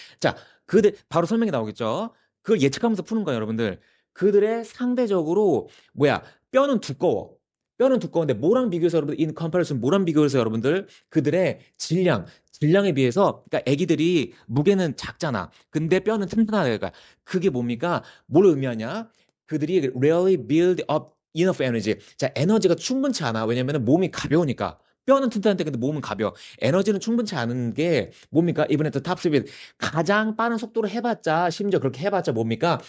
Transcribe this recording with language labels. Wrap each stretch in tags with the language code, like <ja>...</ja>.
<ko>자, 바로 설명이 나오겠죠? 그걸 예측하면서 푸는 거예요, 여러분들. 그들의 상대적으로, 뼈는 두꺼워. 뼈는 두꺼운데, 뭐랑 비교해서 여러분들,</ko> <en>in comparison,</en> <ko>뭐랑 비교해서 여러분들, 그들의 질량에 비해서, 그러니까 애기들이 무게는 작잖아. 근데 뼈는 튼튼하다. 그게 뭡니까? 뭘 의미하냐? 그들이</ko> <en>rarely build up enough energy.</en> <ko>자, 에너지가 충분치 않아. 왜냐면 몸이 가벼우니까. 뼈는 튼튼한데 근데 몸은 가벼워. 에너지는 충분치 않은 게 뭡니까?</ko> <en>Even at the top speed.</en> <ko>가장 빠른 속도로 해봤자, 심지어 그렇게 해봤자 뭡니까?</ko>